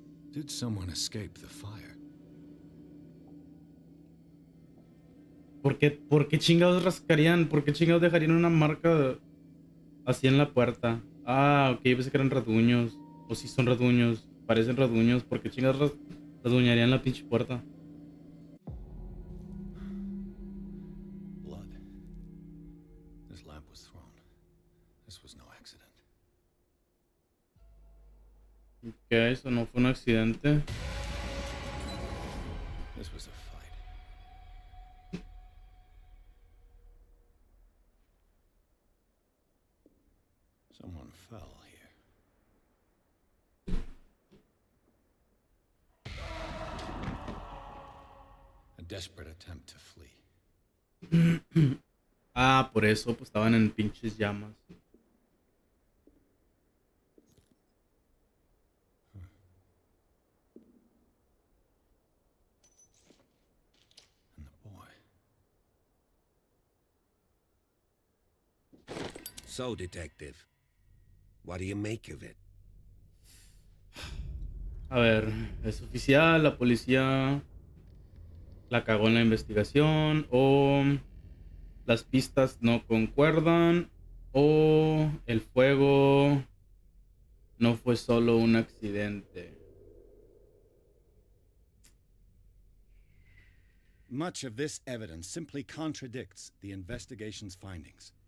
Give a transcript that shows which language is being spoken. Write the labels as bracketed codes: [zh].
[en] Did someone escape the fire? [es] Por qué chingados rascarían? ¿Por qué chingados dejarían una marca así en la puerta? Ah, ok, pensé que eran rasguños. O si son rasguños. Parecen rasguños. ¿Por qué chingados rasguñarían la pinche puerta? [en] Blood. This lamp was thrown. This was no accident. [es] Ok, eso no fue un accidente. [en] This was a fight. Someone fell here. A desperate attempt to flee. [es] Ah, por eso pues estaban en pinches llamas. [en] And the boy. So, Detective, what do you make of it? [es] A ver, es oficial, la policía la cagó en la investigación o las pistas no concuerdan o el fuego no fue solo un accidente. [en] Much of this evidence simply contradicts the investigation's findings.